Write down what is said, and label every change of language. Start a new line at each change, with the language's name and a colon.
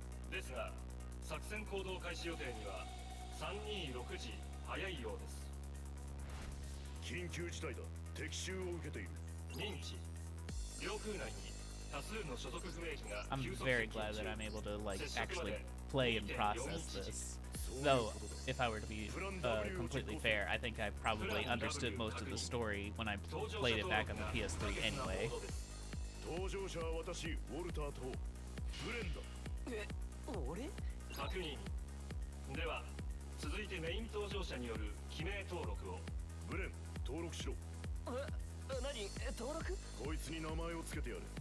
Japanese: ですが作戦行動開始予定には326時早いようです。緊急事態だ。敵襲を受けている。認知。領空内に多数の所属不明機が
English: I'm very glad that I'm able to like actually play and process this. Though, if I were to be completely fair, I think I probably understood most of the story when I played it back on the PS3 anyway.
Japanese: 搭乗者は私、ウォルターとブレンだ。俺？確認。では、続いてメイン搭乗者による記名登録を。ブレン、登録しろ。何？登録？こいつに名前をつけてやる。